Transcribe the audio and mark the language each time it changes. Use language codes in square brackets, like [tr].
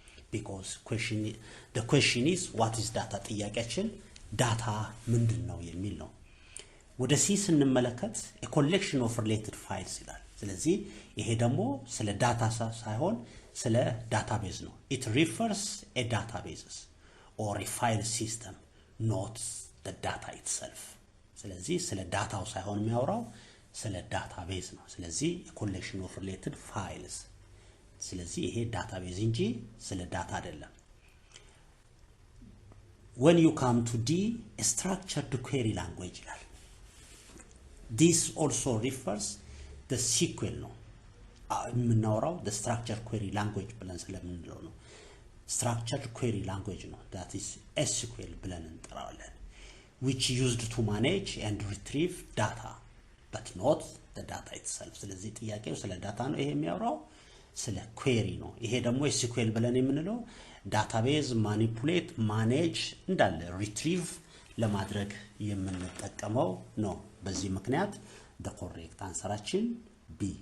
[en] Because the question is what is data? [am] ጥያቄያችን data ምንድነው የሚል ነው። ወደ C ስንመለከት a collection of related files ይላል። ስለዚህ ይሄ ደግሞ ስለ ዳታ ሳይሆን ስለ database ነው። [en] It refers a databases or a file system, not the data itself. [am] ስለዚህ ስለ ዳታው ሳይሆን የሚያወራው ስለ database ነው። ስለዚህ [en] a collection of related files. ስለዚህ ይሄ database እንጂ ስለ ዳታ አይደለም። When you come to D, a structured query language [am] ይላል። [en] This also refers the SQL [am] ነው። የምናወራው [en] the structured query language [am] ብለን ስለምንለው ነው። [en] structured query language ነው። that is SQL [am] ብለን እንጠራዋለን. [en] which used to manage and retrieve data but not the data itself. [am] ስለዚህ ጥያቄው ስለ ዳታ ነው ይሄ የሚያወራው ስለ query ነው። ይሄ ደግሞ SQL ብለን የምንለው database manipulate manage እንዳለ retrieve ለማድረግ የምንጠቀመው ነው። በዚህ ምክንያት [en] the correct answer [am] ችን B.